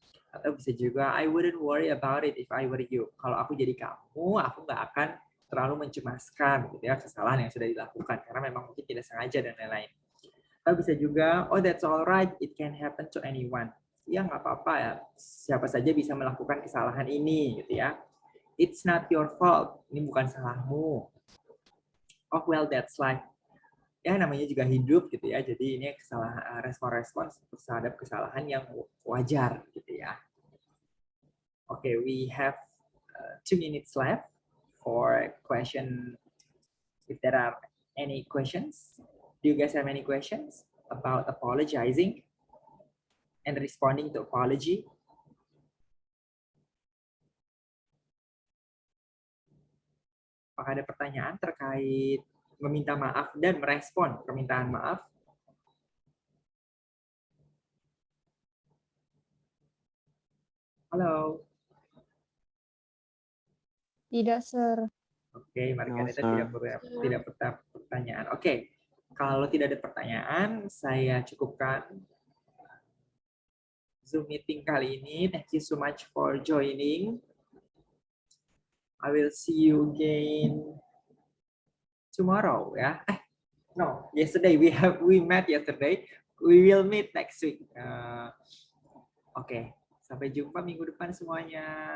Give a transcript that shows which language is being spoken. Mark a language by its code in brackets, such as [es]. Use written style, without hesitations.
[id] Atau bisa juga [en] I wouldn't worry about it if I were you. [id] Kalau aku jadi kamu, aku nggak akan terlalu mencemaskan gitu ya kesalahan yang sudah dilakukan karena memang mungkin tidak sengaja dan lain-lain. Atau bisa juga [en] oh that's alright, it can happen to anyone. [id] Ya nggak apa-apa ya, siapa saja bisa melakukan kesalahan ini gitu ya. [en] It's not your fault, [id] ini bukan salahmu. [en] Oh well that's life. [id] Ya namanya juga hidup gitu ya, jadi ini kesalahan, respon-respon terhadap kesalahan yang wajar gitu ya. [en] Okay, we have 2 minutes left for question. If there are any questions, do you guys have any questions about apologizing and responding to apology? [id] Apakah ada pertanyaan terkait meminta maaf dan merespon permintaan maaf? Halo. Tidak, Sir. Oke, Margareta [en] No, [id] tidak [en] sir. [id] tidak pertanyaan. Oke, kalau tidak ada pertanyaan, saya cukupkan Zoom meeting kali ini. [en] Thank you so much for joining. I will see you again tomorrow. Ya, no, yesterday we met yesterday. We will meet next week. [id] Oke, sampai jumpa minggu depan semuanya.